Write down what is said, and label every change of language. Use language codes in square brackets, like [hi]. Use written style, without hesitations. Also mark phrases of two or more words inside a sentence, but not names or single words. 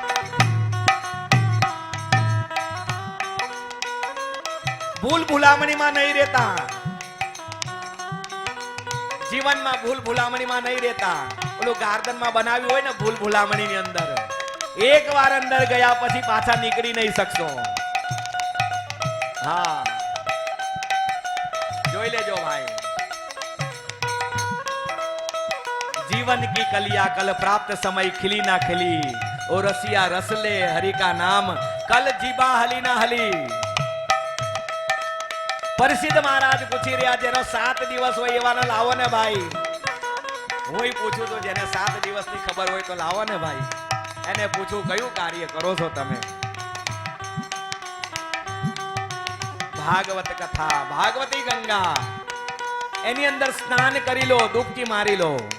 [gu] ભૂલ ભૂલામણીમાં નહીં રહેતા, જીવનમાં ભૂલ ભૂલામણીમાં નહીં રહેતા. ઓલું ગાર્ડનમાં બનાવ્યું હોય ને ભૂલ ભૂલામણીની અંદર, એક વાર અંદર ગયા પછી પાછા નીકળી નહીં શકશો. હા, જોઈ લેજો ભાઈ. [hi] जीवन की कलिया कल प्राप्त समय खिली ना खिली, ओ रसिया रसले हरि का नाम कल जीबा हली ना हली. [gu] પરિસિદ્ધ મહારાજ પૂછી રહ્યા, જેનો 7 દિવસ હોય એવાને લાવો ને ભાઈ. હું પૂછું તો જેને 7 દિવસની ખબર હોય તો લાવો ને ભાઈ. એને પૂછું કયું કાર્ય કરો છો તમે? ભાગવત કથા, ભાગવતી ગંગા, એની અંદર સ્નાન કરી લો, ડૂબકી મારી લો.